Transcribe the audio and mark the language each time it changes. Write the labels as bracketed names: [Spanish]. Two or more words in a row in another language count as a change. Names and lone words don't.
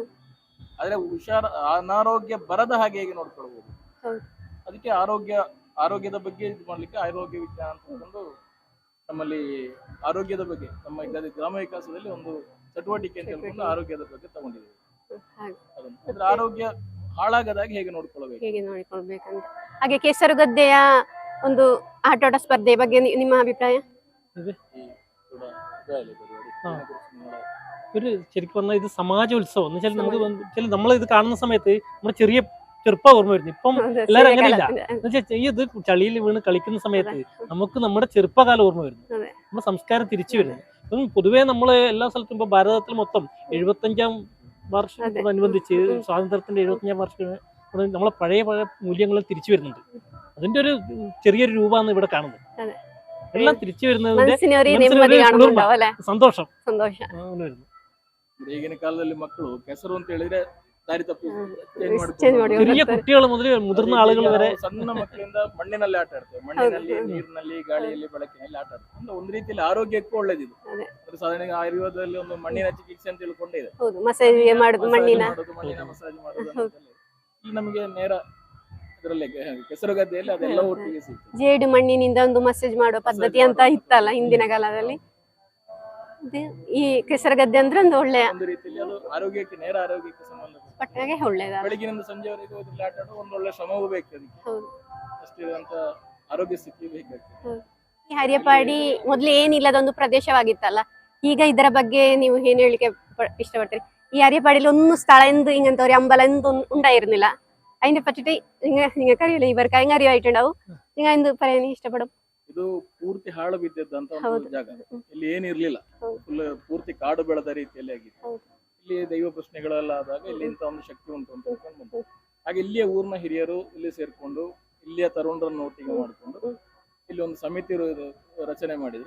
[Kannada] ಆದ್ರೆ ಅನಾರೋಗ್ಯ ಬರದ ಹಾಗೆ ಹೇಗೆ ನೋಡ್ಕೊಳ್ಬಹುದು, ಅದಕ್ಕೆ ಆರೋಗ್ಯದ ಬಗ್ಗೆ ಇದು ಮಾಡ್ಲಿಕ್ಕೆ ಆರೋಗ್ಯ ವಿಜ್ಞಾನ ಅಂತ ಹೇಳ್ಕೊಂಡು ನಮ್ಮಲ್ಲಿ ಆರೋಗ್ಯದ ಬಗ್ಗೆ ನಮ್ಮ ಗ್ರಾಮ ವಿಕಾಸದಲ್ಲಿ ಒಂದು ಚಟುವಟಿಕೆ ಅಂತ ಹೇಳ್ಕೊಂಡು ಆರೋಗ್ಯದ ಬಗ್ಗೆ ತಗೊಂಡಿದ್ದೀವಿ. ಅದನ್ನ ಆರೋಗ್ಯ ಹಾಳಾಗದಾಗ ಹೇಗೆ ನೋಡ್ಕೊಳ್ಬೇಕಂತ. ಹಾಗೆ ಕೆಸರುಗದ್ದೆಯ ಒಂದು ಆಟೋಟ ಸ್ಪರ್ಧೆ ಬಗ್ಗೆ ನಿಮ್ಮ അഭിപ്രായ? [Malayalam] ഒരു ശരിക്കും പറഞ്ഞാൽ ഇത് സമാജോത്സവം എന്ന് വെച്ചാൽ നമുക്ക് നമ്മളിത് കാണുന്ന സമയത്ത് നമ്മുടെ ചെറിയ ചെറുപ്പം ഓർമ്മ വരുന്നു. ഇപ്പം എല്ലാവരും അങ്ങനെയില്ല. എന്നുവെച്ചാൽ ഇത് ചളിയിൽ വീണ് കളിക്കുന്ന സമയത്ത് നമുക്ക് നമ്മുടെ ചെറുപ്പകാലം ഓർമ്മ വരുന്നു, നമ്മുടെ സംസ്കാരം തിരിച്ചു വരുന്നു. ഇപ്പം പൊതുവേ നമ്മൾ എല്ലാ സ്ഥലത്തും ഇപ്പൊ ഭാരതത്തിൽ മൊത്തം 75ാം വർഷത്തോടനുബന്ധിച്ച് സ്വാതന്ത്ര്യത്തിന്റെ 75ാം വർഷം നമ്മളെ പഴയ മൂല്യങ്ങൾ തിരിച്ചു വരുന്നുണ്ട്. അതിന്റെ ഒരു ചെറിയൊരു രൂപമാണ് ഇവിടെ കാണുന്നത്. എല്ലാം തിരിച്ചു വരുന്നതിന്റെ സന്തോഷം. [Kannada] ಈಗಿನ ಕಾಲದಲ್ಲಿ ಮಕ್ಕಳು ಕೆಸರು ಅಂತ ಹೇಳಿದ್ರೆ ದಾರಿ ತಪ್ಪಿ [Malayalam] ചെറിയ കുട്ടികൾ മുതൽ മുതിർന്ന ആളുകൾ വരെ [Kannada] ಸಣ್ಣ ಮಕ್ಕಳಿಂದ ಮಣ್ಣಿನಲ್ಲಿ ಆಟ ಆಡ್ತೇವೆ, ಮಣ್ಣಿನಲ್ಲಿ, ನೀರಿನಲ್ಲಿ, ಗಾಳಿಯಲ್ಲಿ, ಬೆಳಕಿನಲ್ಲಿ ಆಟ ಆಡ್ತೇವೆ. ಅಂದ್ರೆ ಒಂದು ರೀತಿಯಲ್ಲಿ ಆರೋಗ್ಯಕ್ಕೂ ಒಳ್ಳೇದಿದೆ. ಸಾಧಾರಣ ಆಯುರ್ವೇದದಲ್ಲಿ ಒಂದು ಮಣ್ಣಿನ ಚಿಕಿತ್ಸೆ ಅಂತ ತಿಳ್ಕೊಂಡಿದೆ, ಮಣ್ಣಿನ ಮಸಾಜ್ ಮಾಡೋದು. ಈ ನಮಗೆ ನೇರ ಇದರಲ್ಲಿ ಕೆಸರುಗದ್ದೆಯಲ್ಲಿ ಅದೆಲ್ಲ ಒಟ್ಟಿಗೆ ಸಿಗ್ತದೆ. ಜೇಡು ಮಣ್ಣಿನಿಂದ ಒಂದು ಮಸಾಜ್ ಮಾಡುವ ಪದ್ಧತಿ ಅಂತ ಇತ್ತಲ್ಲ ಹಿಂದಿನ ಕಾಲದಲ್ಲಿ. ಈ ಕೆಸರುಗದ್ದೆ ಅಂದ್ರೆ ಒಂದು ಒಳ್ಳೆಯ ಒಂದು ರೀತಿಯಲ್ಲಿ ಅದು ಆರೋಗ್ಯಕ್ಕೆ, ನೇರ ಆರೋಗ್ಯಕ್ಕೆ ಸಂಬಂಧಪಟ್ಟಾಗೆ ಒಳ್ಳೆಯದ. ಬೆಳಗಿನಿಂದ ಸಂಜೆವರೆಗೂ ಅದ್ರಲ್ಲಿ ಆಟ ಆಡೋ ಒಂದು ಒಳ್ಳೆ ಶ್ರಮವೂ ಬೇಕು ಅದಕ್ಕೆ, ಅಷ್ಟಿರುವಂತ ಆರೋಗ್ಯ ಸ್ಥಿತಿ ಬೇಕಾಗ್ತದೆ. ಈ ಹರಿಯಪಾಡಿ ಮೊದ್ಲು ಏನಿಲ್ಲದ ಒಂದು ಪ್ರದೇಶವಾಗಿತ್ತಲ್ಲ, ಈಗ ಇದರ ಬಗ್ಗೆ ನೀವು ಏನ್ ಹೇಳಿಕೆ ഇഷ്ടപ്പെടുത്ತೀರಿ? [Malayalam] ഈ ഹരിയപ്പാടിയിൽ ഒന്നും സ്ഥലം എന്ത് ഇങ്ങനത്തെ ഒരു അമ്പലം എന്തൊന്നും ഉണ്ടായിരുന്നില്ല. അതിനെ പറ്റിട്ട് നിങ്ങൾക്കറിയില്ല, ഇവർക്ക് അതിന് അറിവായിട്ടുണ്ടാവും. നിങ്ങൾ എന്ത് പറയാൻ ഇഷ്ടപ്പെടും? [Kannada] ಇದು ಪೂರ್ತಿ ಹಾಳು ಬಿದ್ದಿದ್ದಂತ ಒಂದು ಜಾಗ, ಇಲ್ಲಿ ಏನಿರ್ಲಿಲ್ಲ, ಫುಲ್ ಪೂರ್ತಿ ಕಾಡು ಬೆಳೆದ ರೀತಿಯಲ್ಲಿ ಆಗಿತ್ತು. ಇಲ್ಲಿ ದೈವ ಪ್ರಶ್ನೆಗಳೆಲ್ಲ ಆದಾಗ ಇಲ್ಲಿ ಇಂತ ಒಂದು ಶಕ್ತಿ ಉಂಟು ಅಂತ ಹೇಳ್ಕೊಂಡು ಬಂತು. ಹಾಗೆ ಇಲ್ಲಿಯ ಊರಿನ ಹಿರಿಯರು ಇಲ್ಲಿ ಸೇರ್ಕೊಂಡು ಇಲ್ಲಿಯ ತರುಣರನ್ನು ಒಟ್ಟಿಗೆ ಮಾಡಿಕೊಂಡು ಇಲ್ಲಿ ಒಂದು ಸಮಿತಿ ರಚನೆ ಮಾಡಿದ್ರು.